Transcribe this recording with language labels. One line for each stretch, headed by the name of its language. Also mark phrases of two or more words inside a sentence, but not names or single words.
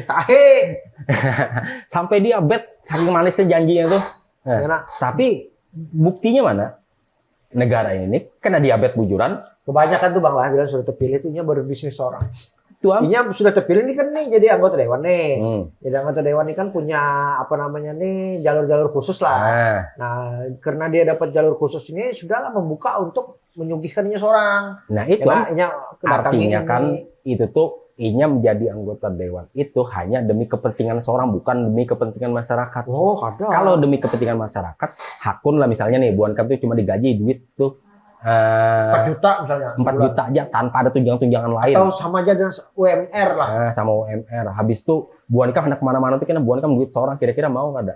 Banjar: Tahe.
Indonesian: Sampai diabetes saking manisnya janjinya tuh. Nah,
Banjar: Kena
Indonesian: tapi buktinya mana?
Banjar: Negara ini kena diabetes bujuran. kebanyakan tuh Bang Lah bilang sudah terpilih tuh nya berbisnis orang. Tuh, Inya sudah terpilih nih kan nih jadi anggota dewan nih. Hmm.
Indonesian: Jadi anggota dewan ini kan punya apa namanya nih jalur-jalur khusus lah. Nah, Nah, karena dia dapat jalur khusus ini sudahlah membuka untuk menyugihkannya seorang. nah itu
Banjar: Karena inya kedatangi
Indonesian: artinya ini.
Banjar: kan itu tuh inya menjadi anggota dewan itu hanya demi kepentingan seorang, bukan demi kepentingan masyarakat. Oh, kada. Kalau demi kepentingan masyarakat, hakun lah misalnya nih Buan Ikam tuh cuma digaji duit tuh
Indonesian: 4 juta misalnya. 4 sebulan. juta aja tanpa ada tunjangan-tunjangan lain. Atau sama aja dengan UMR lah. Nah, sama UMR.
Banjar: Habis itu Buan Ikam hendak kemana-mana tuh kena Buan Ikam duit seorang, kira-kira mau kada?